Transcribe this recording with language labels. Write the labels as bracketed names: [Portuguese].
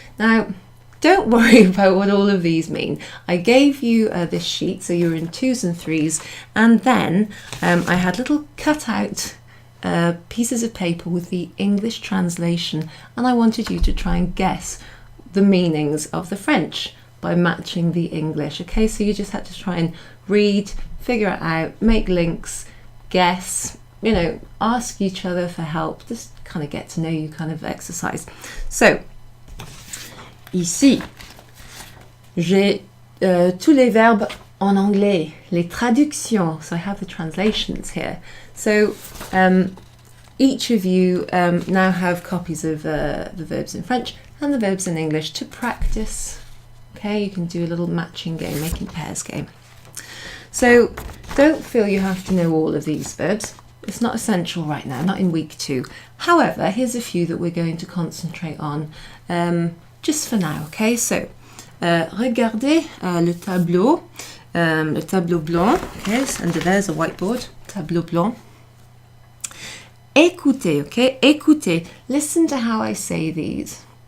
[English] Now, don't worry about what all of these mean. I gave you this sheet, so you're in 2s and 3s, and then I had little cut-out pieces of paper with the English translation, and I wanted you to try and guess the meanings of the French by matching the English. Okay, so you just had to try and read, figure it out, make links, guess, you know, ask each other for help, just kind of get to know you kind of exercise. [French] So, ici, j'ai tous les verbes en anglais, les traductions, [English] so I have the translations here. So each of you now have copies of the verbs in French and the verbs in English to practice. Okay, you can do a little matching game, making pairs game. So don't feel you have to know all of these verbs. It's not essential right now, not in week 2. However, here's a few that we're going to concentrate on just for now. [French] Okay, so regardez le tableau blanc. [English] Okay, and there's a whiteboard, tableau blanc. [French] Écoutez, okay, écoutez. [English] Listen to how I say these.